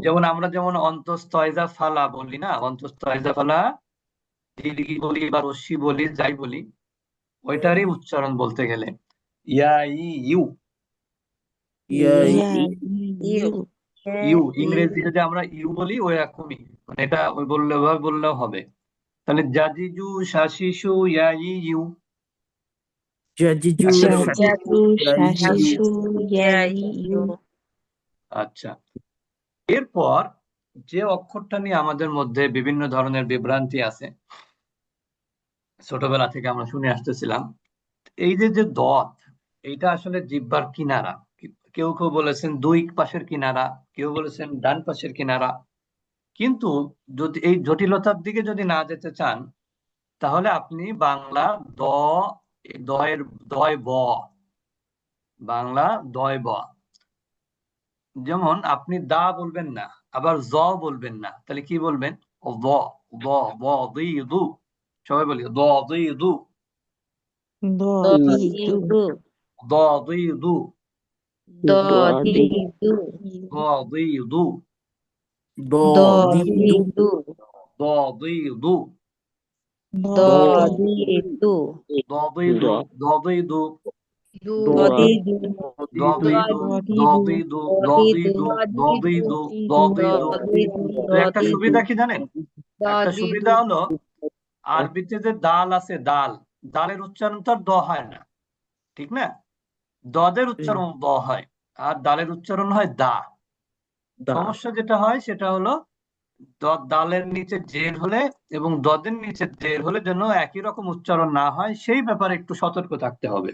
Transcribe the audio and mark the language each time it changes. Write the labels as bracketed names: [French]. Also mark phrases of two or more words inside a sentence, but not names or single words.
[Bangla] যেমন আমরা যেমন অন্তস্তয়জা ফালা বলি না, অন্তস্তয়জা ফালা দীর্ঘি বলি বা রস্যি বলি যাই বলি, ওইটারই উচ্চারণ বলতে গেলে ইয়া ই ইউ। Ya Ya iu. iu. ইউ ইংরেজি যদি আমরা ইউ বলি ওই রকমই, মানে এটা ওই বললে ওভাবে বললেও হবে। তাহলে জাজিজু শাশিশু ইয়া ই ইউ Jajiju. একসাথে বলবো। Jadiju. Ya iu. Shashishu. Ya iu. আচ্ছা, এরপর যে অক্ষরটা নিয়ে আমাদের মধ্যে বিভিন্ন ধরনের বিভ্রান্তি আছে, ছোটবেলা থেকে আমরা শুনে আসতেছিলাম, এই যে যে দত, এইটা আসলে জিহ্বার কিনারা। কেউ কেউ বলেছেন দুই পাশের কিনারা, কেউ বলেছেন ডান পাশের কিনারা। কিন্তু যদি এই জটিলতার দিকে যদি না যেতে চান, তাহলে আপনি বাংলা দ, দয়ের দয় ব, বাংলা দয় ব, যেমন আপনি দা বলবেন না, আবার জ বলবেন না, তাহলে কি বলবেন? দ, দ, দ, দি, দু। সবাই বলি দ, দি, দু, Dodidu. দ, দি, দু, Dodidu. দ, দি, দু, Dodidu. Dodidu. দ, দি, দু, Dodidu. দ, দি, দু, দ, di, du, Dodidu. দ, di, du, দ, di, du, দ, di, du, দ, di, du, দ, di, du। তো একটা সুবিধা কি জানেন? একটা সুবিধা হলো আরবিতে যে দাল আছে, দাল, দালের উচ্চারণ তো আর দ হয় না, ঠিক না? দদের উচ্চারণ দ হয়, আর দালের উচ্চারণ হয় দা। Da. সমস্যা যেটা হয় সেটা হলো দালের নিচে জের হলে এবং দদের নিচে জের হলে যেন একই রকম উচ্চারণ না হয়, সেই ব্যাপারে একটু সতর্ক থাকতে হবে।